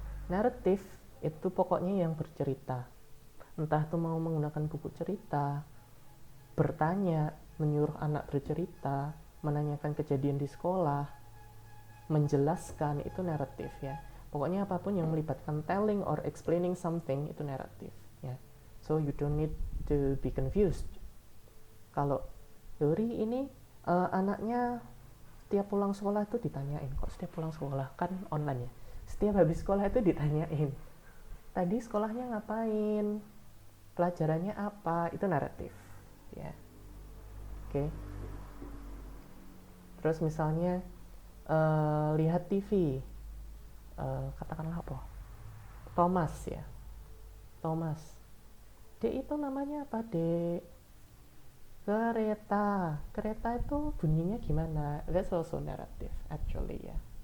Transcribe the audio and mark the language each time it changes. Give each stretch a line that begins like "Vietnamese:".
Indonesian: Narrative itu pokoknya yang bercerita. Entah itu mau menggunakan buku cerita, bertanya, menyuruh anak bercerita, menanyakan kejadian di sekolah, menjelaskan, itu naratif ya. Pokoknya apapun yang melibatkan
English: telling or explaining something
Indonesian: itu naratif, ya.
English: So you don't need to be confused.
Indonesian: Kalau Yuri ini anaknya setiap pulang sekolah itu ditanyain, kok setiap pulang sekolah kan online ya, setiap habis sekolah itu ditanyain, tadi sekolahnya ngapain, pelajarannya apa, itu naratif, ya. Oke. Terus misalnya lihat TV, katakanlah apa, Thomas ya, Thomas, Dek itu namanya apa Dek? Kereta. Kereta itu bunyinya gimana?
English: That's also narrative actually ya.